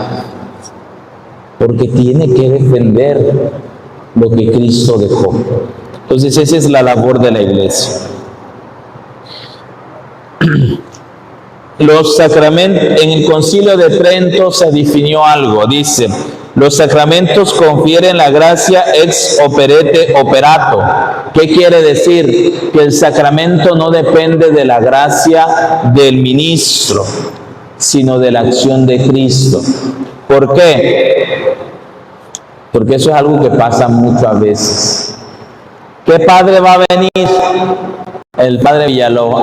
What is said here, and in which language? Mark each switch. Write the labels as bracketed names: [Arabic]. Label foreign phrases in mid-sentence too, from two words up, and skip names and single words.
[Spanish] Porque tiene que defender lo que Cristo dejó. Entonces esa es la labor de la iglesia. Los sacramentos, en el Concilio de Trento se definió algo, dice: los sacramentos confieren la gracia [Latin] ex operate operato. [Spanish] ¿Qué quiere decir? Que el sacramento no depende de la gracia del ministro, sino de la acción de Cristo. ¿Por qué? Porque eso es algo que pasa muchas veces. ¿Qué padre va a venir? El padre Villalobos.